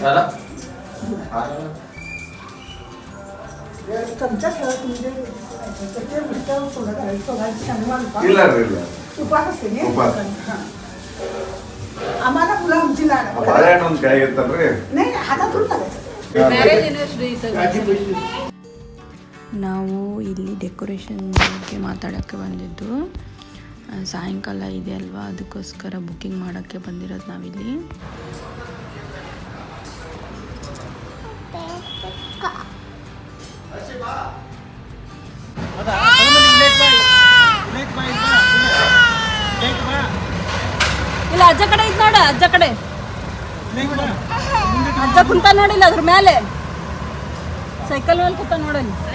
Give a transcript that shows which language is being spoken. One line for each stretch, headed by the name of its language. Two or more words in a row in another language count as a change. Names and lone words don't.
Marathi: चला चमचा ठेवा तुम्ही ते मिठं थोडं घालायचं शनिवार
Kannada: ಇಲ್ಲ ರೀ ಇಲ್ಲ
Marathi: उपास असते नी? उपास. हां. आम्हाला फुलं आमची लाड
Kannada: ಬಾಳೆಹಣ್ಣು ಒಂದು ಕೈ ಇರ್ತಲ್ರಿ
Marathi: नाही हातातून लागायचं
Kannada: ನಾವು ಇಲ್ಲಿ ಡೆಕೋರೇಷನ್ ಬಗ್ಗೆ ಮಾತಾಡೋಕ್ಕೆ ಬಂದಿದ್ದು ಸಾಯಂಕಾಲ ಇದೆ ಅಲ್ವಾ, ಅದಕ್ಕೋಸ್ಕರ ಬುಕ್ಕಿಂಗ್ ಮಾಡೋಕ್ಕೆ ಬಂದಿರೋದು ನಾವಿಲ್ಲಿ. ಇಲ್ಲ ಅಜ್ಜ ಕಡೆ ಇದ್ ನೋಡ, ಅಜ್ಜ ಕಡೆ ಅಜ್ಜ ಕುಂತ ನೋಡಿಲ್ಲ ಅದ್ರ ಮೇಲೆ ಸೈಕಲ್ ಮೇಲೆ ಕುಂತ ನೋಡಲ್ಲಿ.